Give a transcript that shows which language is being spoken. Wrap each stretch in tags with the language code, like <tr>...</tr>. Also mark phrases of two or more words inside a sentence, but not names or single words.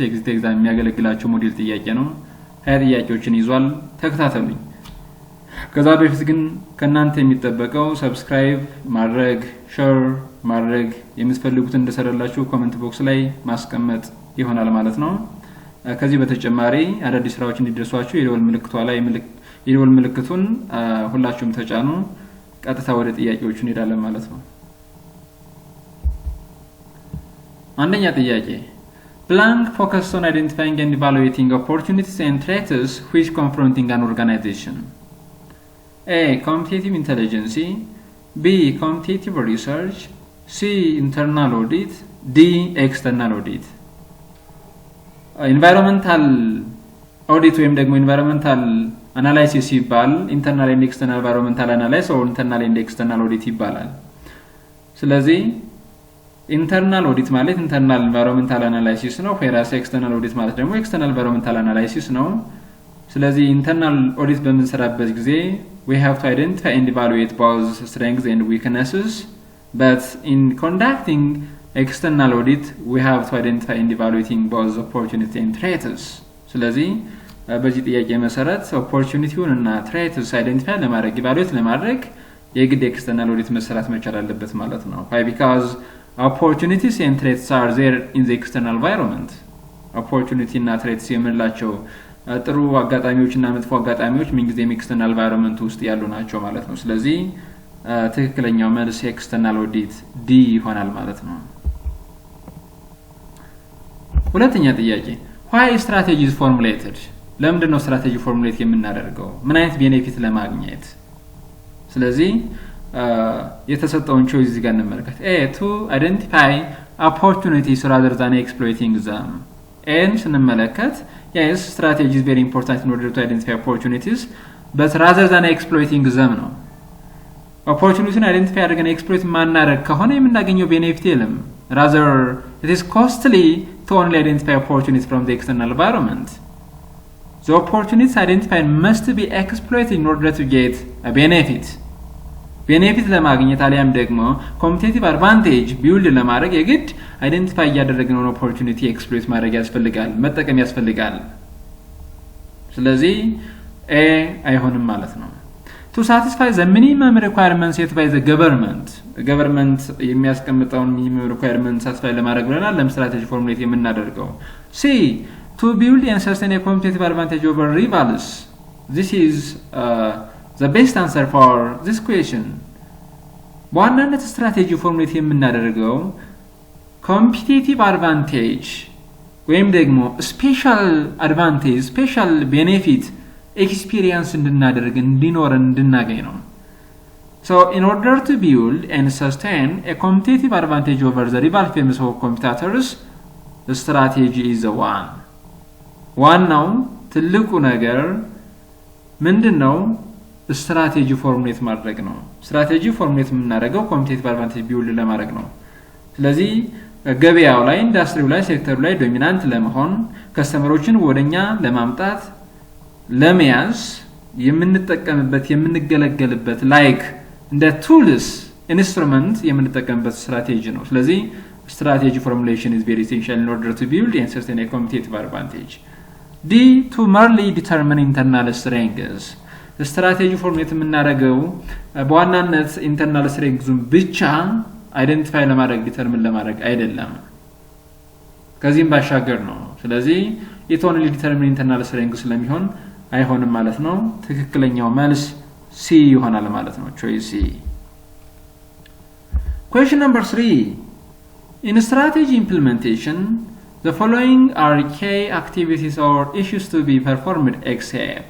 <en>exit exam</en> <am>የሚያገለግላችሁ ሞዴል ጥያቄ ነው 20 ጥያቄዎችን ይዟል ተከታተሉኝ ከዛ በፊት ግን ከናንተ የሚጠበቀው ሰብስክራይብ ማድረግ ሼር ማድረግ የምትፈልጉትን እንደሰራላችሁ</am> <en>comment box</en> <am>ላይ ማስቀመጥ ይሆናል ማለት ነው ከዚህ በተጨማሪ አዳዲስ ስራዎች እንዲደርሷችሁ የደወል ምልክቱን ሁላችሁም ተጫኑ ቀጥታ ወደ ጥያቄዎቹ እንሄዳለን ማለት ነው አንደኛ ጥያቄ</am> <en>Blank focused on identifying and evaluating opportunities and threats which confronting an organization. A. Competitive intelligence. B. Competitive research. C. Internal audit. D. External audit. Environmental audit</en> <am>ወይም ደግሞ</am> <en>environmental analysis ይባላል internal and external environmental analysis or internal and external audit</en> <am>ይባላል ስለዚህ</am> <en>internal audit ማለት internal environmental analysis ነው whereas external audit ማለት ደግሞ external environmental analysis</en> <am>ነው ስለዚህ</am> <en>internal audit</en> <am>በምንሰራበት ጊዜ</am> <en>we have to identify and evaluate both strengths and weaknesses but in conducting external audit we have to identify and evaluating both opportunities and threats</en> <am>ስለዚህ በዚህ ጥያቄ መሰረት opportunity-ውን እና</am> <en>threats identify</en> <am>ለማድረግ evaluate ለማድረግ የግድ</am> <en>external audit</en> <am>መሰራት መቻል አለበት ማለት ነው</am> <en>why because opportunities and threats are there in the external environment</en> <am>opportunity እና threats የምንላቸው ጥሩ አጋጣሚዎችና መጥፎ አጋጣሚዎች ምንጊዜም</am> <en>external environment</en> <am>ውስጥ ያሉ ናቸው ማለት ነው ስለዚህ ትክክለኛው መልስ</am> <en>external audit D</en> <am>ይሆናል ማለት ነው ሁለተኛ ጥያቄ</am> <en>why strategy is formulated</en> <am>ለምንድን ነው</am> <en>strategy formulate</en> <am>የምናደርገው ምን አይነት ቤኔፊት ለማግኘት ስለዚህ የተሰጠውን ቾይስ እዚህ ጋር እንመልከት</am> <en>A to identify opportunities rather than exploiting them and ስንመለከት yes strategy is very important in order to identify opportunities but rather than exploiting them ነው opportunities identify አድርገን exploit</en> <am>ማናደርግ ከሆነ የምናገኘው ቤኔፊት የለም</am> <en>rather it is costly to only identify opportunities from the external environment the opportunities identified must be exploited in order to get a</en> <am>benefit ለማግኘት አሊያም ደግሞ</am> <en>competitive advantage build</en> <am>ለማድረግ የግድ identify ያደረግነው</am> <en>opportunity exploit</en> <am>ማድረግ ያስፈልጋል መጠቀም ያስፈልጋል ስለዚህ A አይሆንም ማለት ነው</am> <en>to satisfy the minimum requirements set by the government የሚያስቀምጠውን minimum requirements satisfy</en> <am>ለማድረግ ብለናል ለስትራቴጂ ፎርሙሌት የምናደርገው</am> <en>C to build and sustain a competitive advantage over rivals this is the best answer for this question</en> <am>በዋናነት ስትራቴጂ ፎርሙሌት የምናደርገው</am> <en>competitive advantage</en> <am>ወይም ደግሞ</am> <en>special advantage special benefit experience</en> <am>እንድናገኝ ነው</am> <en>so in order to build and sustain a competitive advantage over the rival famous competitors the strategy is the one</en> <am>ዋናው ትልቁ ነገር ምንድነው</am> <en>strategy formulate</en> <am>ማድረግ ነው</am> <en>strategy formulate</en> <am>የምናደርገው</am> <en>competitive advantage build</en> <am>ለማድረግ ነው ስለዚህ ገበያው ላይ ኢንዳስትሪው ላይ ሴክተሩ ላይ ዶሚናንት ለመሆን ከስተመሮችን ወደኛ ለማምጣት ለመያዝ የምንጠቀምበት የምንገለገልበት ላይክ እንደ</am> <en>tools instrument</en> <am>የምንጠቀምበት ስትራቴጂ ነው ስለዚህ</am> <en>strategy formulation is very essential in order to build and sustain a competitive advantage D to merely determine internal strengths strategy formulate</en> <am>የምናደርገው በዋናነት</am> <en>internal strengths</en> <am>ብቻ identify ለማድረግ determine ለማድረግ አይደለም ከዚህም ባሻገር ነው ስለዚህ</am> <en>it only determine internal strengths</en> <am>ስለሚሆን አይሆንም ማለት ነው ትክክለኛው መልስ C ይሆናል ማለት ነው</am> <en>choice C Question number 3 In strategy implementation, the following are key activities or issues to be performed except.</en>